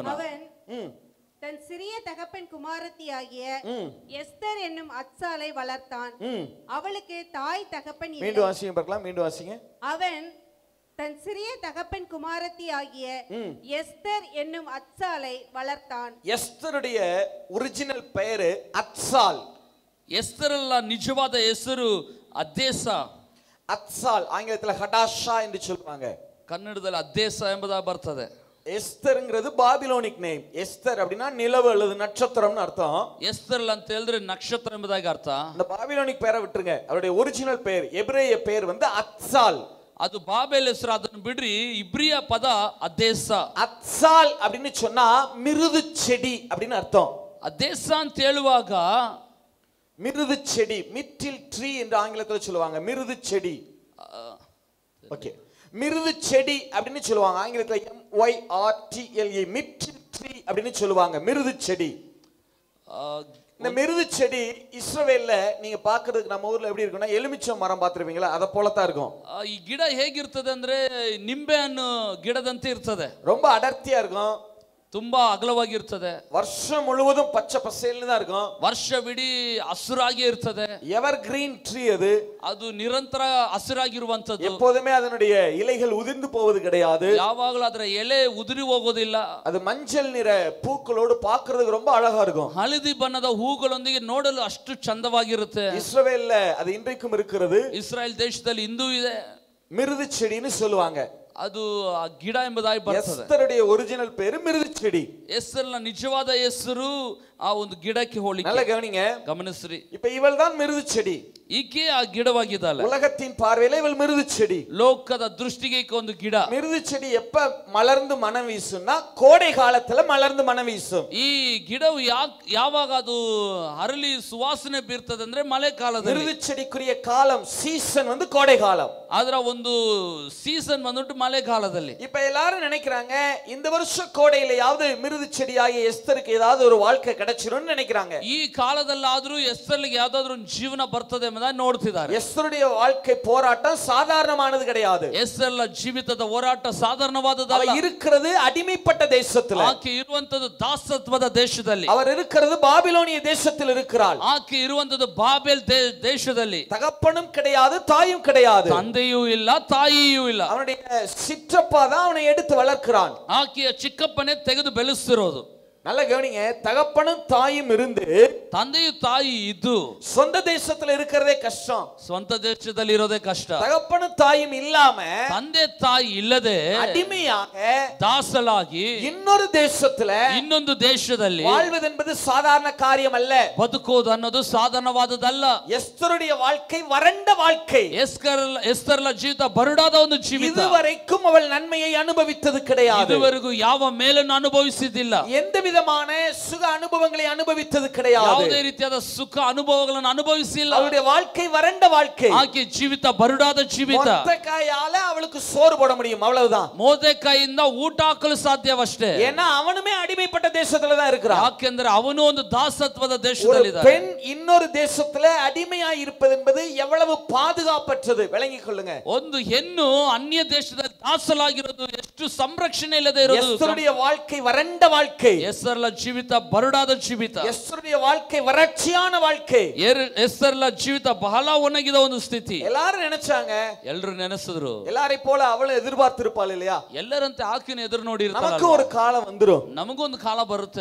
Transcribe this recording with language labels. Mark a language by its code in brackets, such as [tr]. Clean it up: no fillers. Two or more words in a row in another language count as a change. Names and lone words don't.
[ta] அவன் தன் சிறிய தகப்பன் குமாரத்தியாகிய எஸ்தர் என்னும் அத்சாலை வளர்த்தான். அவளுக்கு தாய் தகப்பன் இல்லை. மீண்டும் வாசிங்க பார்க்கலாம், மீண்டும் வாசிங்க. அவன் தன் சிறிய தகப்பன் குமாரத்தியாகிய எஸ்தர் என்னும் அத்சாலை வளர்த்தான். எஸ்தருடைய ஒரிஜினல் பெயர் அத்சால். [kn] ಎಸ್ತರಲ್ಲ ನಿಜವಾದ ಹೆಸರು ಅದ್ದೇಸ. [ta] அத்சால் ஆங்கிலத்தில் ஹடாஷா என்று சொல்வாங்க, [kn] ಕನ್ನಡದಲ್ಲಿ ಅದ್ದೇಸ ಎಂಬುದಾಗಿ ಬರ್ತದೆ. [en] எஸ்தர்ங்கிறது Babylonic name. [ta] எஸ்தர் அப்படின்னா நிலவு அல்லது நட்சத்திரம்னு அர்த்தம். [kn] ಎಸ್ತರಲ್ಲ ಅಂತ ಹೇಳಿದ್ರೆ ನಕ್ಷತ್ರ ಎಂಬುದಾಗಿ ಅರ್ಥ. [ta] அந்த பாபிலோனிக் பெயரை விட்டுருங்க, அவருடைய ஒரிஜினல் பெயர் எபிரேய பெயர் அத்சால். [kn] ಅದು ಬಾಬೆಲ್ ಹೆಸರು, ಅದನ್ನು ಬಿಡ್ರಿ. ಇಬ್ರಿಯ ಪದ ಅದ್ದೇಸ. [ta] அத்சால் அப்படின்னு சொன்னா மிருது செடி அப்படின்னு அர்த்தம். [kn] ಅದ್ದೇಸ ಅಂತ ಹೇಳುವಾಗ [ta] மிருது செடி, [en] myrtle tree [ta] என்று ஆங்கிலத்தில் சொல்லுவாங்க. மிருது செடி, ஓகே, மிருது செடி அப்படின்னு சொல்லுவாங்க ஆங்கிலத்தில். [en] MYRTLE, myrtle tree [ta] அப்படின்னு சொல்லுவாங்க, மிருது செடி. இந்த மிருது செடி இஸ்ரவேல்ல நீங்க பாக்குறதுக்கு நம்ம ஊர்ல எப்படி இருக்கும்னா எலுமிச்சம் மரம் பாத்துருவீங்களா, அத போலதான் இருக்கும். [kn] ಈ ಗಿಡ ಹೇಗಿರ್ತದೆ ಅಂದ್ರೆ ನಿಂಬೆ ಹಣ್ಣು ಗಿಡದಂತೆ ಇರ್ತದೆ. [ta] ரொம்ப அடர்த்தியா இருக்கும், [kn] ತುಂಬಾ ಅಗಲವಾಗಿರ್ತದೆ, [ta] வருஷம் முழுவதும் பச்சை பசேல்னு தான் இருக்கும், [kn] ವರ್ಷವಿಡೀ ಹಸುರಾಗಿ ಇರ್ತದೆ. [en] ever green tree அது, [kn] ಅದು ನಿರಂತರ ಹಸಿರಾಗಿರುವಂತದ್ದು. [ta] எப்போதுமே அதனுடைய இலைகள் உதிர்ந்து போவது கிடையாது, [kn] ಯಾವಾಗಲೂ ಅದರ ಎಲೆ ಉದುರಿ ಹೋಗೋದಿಲ್ಲ. [ta] அது மஞ்சள் நிற பூக்களோடு பார்க்கிறதுக்கு ரொம்ப அழகா இருக்கும். [kn] ಹಳದಿ ಬಣ್ಣದ ಹೂಗಳೊಂದಿಗೆ ನೋಡಲು ಅಷ್ಟು ಚಂದವಾಗಿರುತ್ತೆ. [ta] இஸ்ரவேல்ல அது இன்றைக்கும் இருக்கிறது. [kn] ಇಸ್ರಾಯೇಲ್ ದೇಶದಲ್ಲಿ ಇಂದೂ ಇದೆ. [ta] மிருது செடின்னு சொல்லுவாங்க. [kn] ಅದು ಆ ಗಿಡ ಎಂಬುದಾಗಿ ಬರ್ತದೆ. [ta] எஸ்தருடைய ஒரிஜினல் பேரு மிருது செடி. [kn] ಹೆಸರಿನ ನಿಜವಾದ ಹೆಸರು ಆ ಒಂದು ಗಿಡಕ್ಕೆ ಹೋಲಿಕೆ. [ta] நல்ல கவனிங்க, [kn] ಗಮನಿಸ್ರಿ. [ta] இப்ப இவள் தான் மிருது செடி. [kn] ಈಕೆ ಆ ಗಿಡವಾಗಿದ್ದಾಳೆ. [ta] உலகத்தின் பார்வையில இவள் மிருது செடி. [kn] ಲೋಕದ ದೃಷ್ಟಿಗೆ ಈಕೆ ಒಂದು ಗಿಡ. [ta] மிருது செடி எப்ப மலர்ந்து மனம் வீசும்னா கோடை காலத்துல மலர்ந்து மனம் வீசும். [kn] ಈ ಗಿಡವು ಯಾವಾಗ ಅದು ಅರಳಿ ಸುವಾಸನೆ ಬೀರ್ತದೆ ಅಂದ್ರೆ ಮಳೆ ಕಾಲದಲ್ಲಿ. [ta] மிருது செடிக்குரிய காலம் சீசன் கோடை காலம். [kn] ಅದರ ಒಂದು ಸೀಸನ್ ಬಂದ್ಬಿಟ್ಟು ಮಳೆಗಾಲದಲ್ಲಿ. [ta] இப்ப எல்லாரும் நினைக்கிறாங்க இந்த வருஷம் கோடையிலயாவது மிருது செடியாகிய எஸ்தருக்கு ஏதாவது ஒரு வாழ்க்கை கிடைச்சிரும்னு நினைக்கிறாங்க. [kn] ಈ ಕಾಲದಲ್ಲಾದ್ರೂ ಎಸ್ತರ್ಗೆ ಯಾವ್ದಾದ್ರು ಒಂದು ಜೀವನ ಬರ್ತದೆ ಎಂಬುದನ್ನು ನೋಡ್ತಿದ್ದಾರೆ. [ta] எஸ்தருடைய வாழ்க்கை போராட்டம் சாதாரணமானது கிடையாது. [kn] ಎಸ್ತರ್ల ಜೀವಿತದ ಹೋರಾಟ ಸಾಧಾರಣವಾದದಲ್ಲ. [ta] இருக்கிறது அடிமைப்பட்ட தேசத்துல. [kn] ಆಕೆ ಇರುವಂತದ್ದು ದಾಸತ್ವದ ದೇಶದಲ್ಲಿ. [ta] அவர் இருக்கிறது பாபிலோனிய தேசத்தில் இருக்கிறாள். [kn] ಆಕೆ ಇರುವಂತದ್ದು ಬಾಬೆಲ್ ದೇಶದಲ್ಲಿ. [ta] தகப்பனும் கிடையாது, தாயும் கிடையாது. [kn] ತಂದೆಯೂ ಇಲ್ಲ, ತಾಯಿಯೂ ಇಲ್ಲ. [ta] அவனுடைய சிற்றப்பா தான் அவனை எடுத்து வளர்க்கிறான். [kn] ಆಕೆಯ ಚಿಕ್ಕಪ್ಪನೇ ತೆಗೆದು ಬೆಳೆಸ್ತಿರೋದು. [ta] நல்ல கவனிங்க, தகப்பனும் தாயும் இருந்து [kn] ತಂದೆಯು ತಾಯಿ ಇದ್ದು [ta] சொந்த தேசத்துல இருக்கிறதே கஷ்டம். [kn] ಸ್ವಂತ ದೇಶದಲ್ಲಿ ಇರೋದೇ ಕಷ್ಟ. [ta] தகப்பனும் தாயும் இல்லாம [kn] ತಂದೆ ತಾಯಿ ಇಲ್ಲದೆ [ta] அடிமையாக [kn] ದಾಸಲಾಗಿ [ta] இன்னொரு தேசத்துல [kn] ಇನ್ನೊಂದು ದೇಶದಲ್ಲಿ [ta] வாழ்வது என்பது சாதாரண காரியம் அல்ல. [kn] ಬದುಕೋದು ಅನ್ನೋದು ಸಾಧಾರಣವಾದದಲ್ಲ. [ta] எஸ்தருடைய வாழ்க்கை வறண்ட வாழ்க்கை. [kn] ಎಸ್ತರ್ಲ ಜೀವಿತ ಬರಡಾದ ಒಂದು ಜೀವಿತ. [ta] இதுவரைக்கும் அவள் நன்மையை அனுபவித்தது கிடையாது. [kn] ಇದುವರೆಗೂ ಯಾವ ಮೇಲನ್ನು ಅನುಭವಿಸಿದ್ದಿಲ್ಲ. [ta] எந்த விதமான சுக அனுபவங்களை அனுபவித்தது கிடையாது. [kn] ಯಾವುದೇ ರೀತಿಯಾದ ಸುಖ ಅನುಭವಗಳನ್ನು ಅನುಭವಿಸಿಲ್ಲ. [ta] அவளுடைய வாழ்க்கை வறண்ட வாழ்க்கை. [kn] ಆಕೆ ಜೀವಿತ ಬರಡಾದ ಜೀವಿತ. [ta] ಮೊರ್ದೆಕಾಯಾல அவளுக்கு சோறு போட முடியும், அவ்வளவுதான். [kn] ಮೋರ್ದೆಕಾಯಿಂದ ಊಟ ಹಾಕಲು ಸಾಧ್ಯವಷ್ಟೇ. [ta] ஏன்னா அவனுமே அடிமைப்பட்ட தேசத்துல தான் இருக்கிறான். [kn] ಯಾಕೆಂದ್ರೆ ಅವನು ಒಂದು ದಾಸತ್ವದ ದೇಶದಲ್ಲಿದ್ದಾನೆ. [ta] பெண் இன்னொரு தேசத்துல அடிமையாய் இருப்பது என்பது எவ்வளவு பாதுகாப்பற்றது விளங்கிக் கொள்ளுங்க. [kn] ಒಂದು ಹೆಣ್ಣು ಅನ್ಯ ದೇಶದಲ್ಲಿ ದಾಸಲಾಗಿರೋದು ಎಷ್ಟು ಸಂರಕ್ಷಣೆ ಇಲ್ಲದೆ ಇರೋದು. [ta] எஸ்தருடைய வாழ்க்கை வறண்ட வாழ்க்கை. [kn] ಎಸ್ತರ್ಲ ಜೀವಿತ ಬರಡಾದ ಜೀವಿತ. [ta] எஸ்தருடைய வாழ்க்கை வறட்சியான வாழ்க்கை. [kn] ಎಸ್ತರ್ಲ ಜೀವಿತ ಬಹಳ ಒಣಗಿದ ಒಂದು ಸ್ಥಿತಿ. [ta] எல்லாரும் நினைச்சாங்க, [kn] ಎಲ್ಲರೂ ನೆನೆಸಿದ್ರು, [ta] எல்லாரை போல அவளை எதிர்பார்த்திருப்பாள் இல்லையா? [kn] ಎಲ್ಲರಂತೆ ಆಕೆನ ಎದುರು ನೋಡಿ ಇರ್ತಾಳಲ್ಲ. [ta] நமக்கு ஒரு காலம் வந்துரும். [kn] ನಮಗೊಂದು ಕಾಲ ಬರುತ್ತೆ.